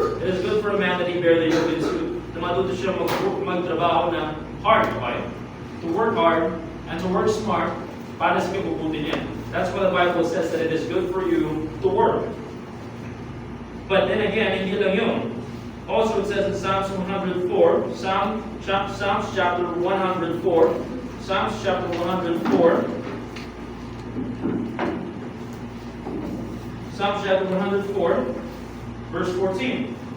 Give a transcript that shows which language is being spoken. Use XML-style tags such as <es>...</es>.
<en>It is good for a man that he bear the yoke in his youth.</en> <tl>Na matuto siya magtrabaho ng hard, okay?</tl> <en>To work hard and to work smart</en> <tl>para sa kabubuti niya.</tl> <en>That's why the Bible says that it is good for you to work. But then again,</en> <tl>hindi lang yun.</tl> <en>Also it says in Psalms 104, Psalms chapter 104, Psalms chapter 104, Psalms chapter 104, verse 14.</en>